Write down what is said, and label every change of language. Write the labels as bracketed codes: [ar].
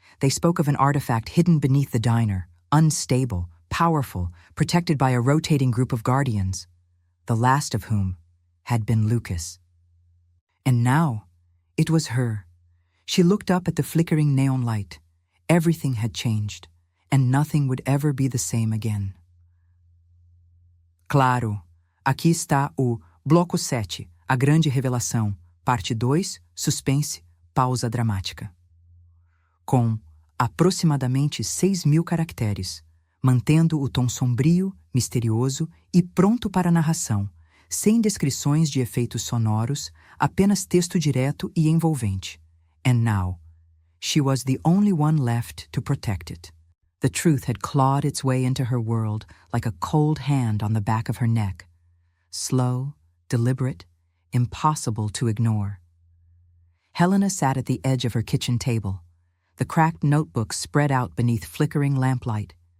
[en] They spoke of an artifact hidden beneath the diner, unstable, powerful, protected by a rotating group of guardians, the last of whom had been Lucas. And now, it was her. She looked up at the flickering neon light. Everything had changed, and nothing would ever be the same again. [pt] Claro, aqui está o Bloco 7, A Grande Revelação, Parte 2, Suspense, Pausa Dramática. Com aproximadamente 6.000 caracteres, mantendo o tom sombrio, misterioso e pronto para a narração, sem descrições de efeitos sonoros, apenas texto direto e envolvente. [en] And now, she was the only one left to protect it. The truth had clawed its way into her world like a cold hand on the back of her neck. Slow, deliberate, impossible to ignore. Helena sat at the edge of her kitchen table, the cracked notebook spread out beneath flickering lamplight.